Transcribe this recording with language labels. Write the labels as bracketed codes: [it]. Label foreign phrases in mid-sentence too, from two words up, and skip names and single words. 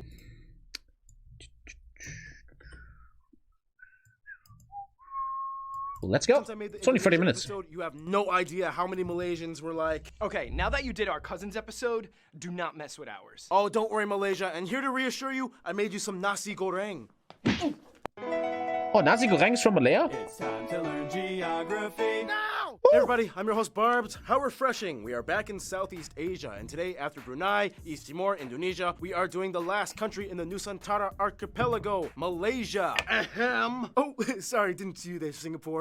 [en] Well, let's go. It's only 30 minutes. You have no idea how many Malaysians were like... Okay, now that you did our cousins episode, do not mess with ours. Oh, don't worry, Malaysia. And here to reassure you, I made you some [ms] nasi goreng. [en] Oh, [ms] nasi goreng [en] is from Malaya? It's time to learn geography. Now! Hey everybody, I'm your host Barbs. How refreshing. We are back in Southeast Asia, and today, after Brunei, East Timor, Indonesia, we are doing the last country in the Nusantara archipelago, Malaysia. Ahem. Oh, sorry, didn't see you there, Singapore.